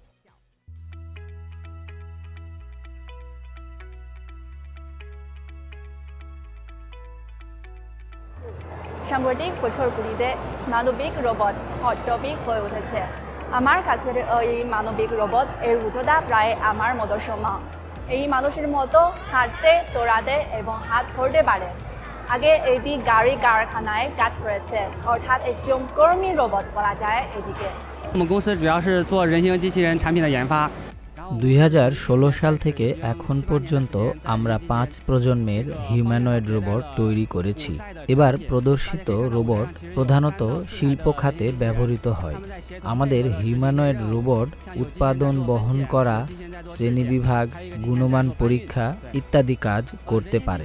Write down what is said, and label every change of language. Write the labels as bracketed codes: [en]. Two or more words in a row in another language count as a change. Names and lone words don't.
[bn] সাম্প্রতিক বছরগুলিতে মানবিক রোবট [en] hot topic [bn] হয়ে উঠেছে। আমার কাছের এই মানবিক রোবট এর উচ্চতা প্রায় আমার মতো সমান। এই মানুষের মতো হাঁটতে, দৌড়াতে এবং হাত ধরতে পারে। আগে এটি গাড়ি কারখানায় কাজ করেছে, অর্থাৎ একজন কর্মী রোবট বলা যায় এটিকে। [zh] 我们公司主要是做人形机器人产品的研发。 [bn] 2016 সাল থেকে এখন পর্যন্ত আমরা 5 প্রজন্মের [en] humanoid robot [bn] তৈরি করেছি। এবার প্রদর্শিত রোবট প্রধানত শিল্প খাতে ব্যবহৃত হয়। আমাদের [en] humanoid robot [bn] উৎপাদন বহন করা, শ্রেণীবিভাগ, গুণমান পরীক্ষা ইত্যাদি কাজ করতে পারে।